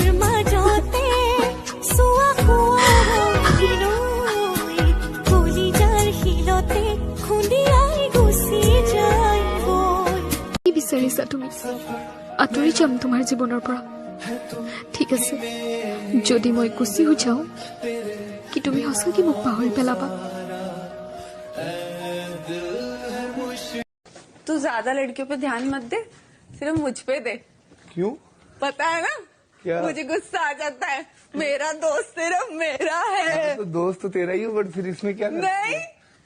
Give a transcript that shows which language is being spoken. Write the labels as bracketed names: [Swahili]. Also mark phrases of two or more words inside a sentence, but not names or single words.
[Assamese] কি বিচাৰিছা তুমি? আঁতৰি যাম তোমাৰ জীৱনৰ পৰা? ঠিক আছে, যদি মই গুচি যাওঁ, কি তুমি সঁচাকৈ মোক পাহৰি পেলাবা? [Hindi] तू ज्यादा लड़कियों पे ध्यान मत दे, सिर्फ मुझ पे दे। क्यों? पता है ना क्या? मुझे गुस्सा आ जाता है। मेरा दोस्त सिर्फ मेरा है। तो दोस्त तो तेरा ही हो, बट फिर इसमें क्या?